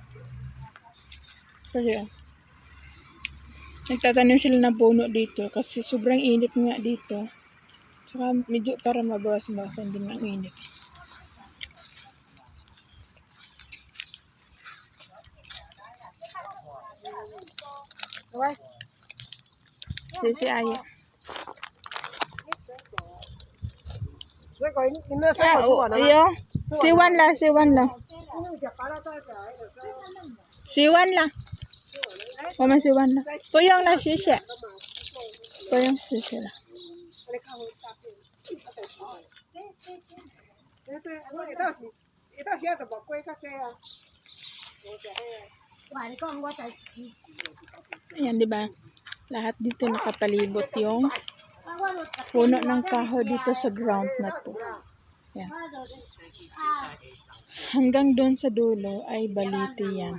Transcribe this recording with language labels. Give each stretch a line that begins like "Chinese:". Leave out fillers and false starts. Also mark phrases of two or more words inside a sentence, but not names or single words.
Filipino: Kasi nagtatanim sila ng puno dito kasi sobrang init nga dito. Saka medyo para mabawas-bawasan din ang init.
Chinese: 谢谢阿姨。哎呦，吃完了，吃完了，吃完了，我们吃完了，不用了，谢谢，不用谢谢了。
Filipino: Ayan, di ba? Lahat dito nakapalibot yung puno ng kahoy dito sa ground na to. Ayan. Hanggang doon sa dulo ay baliti yan.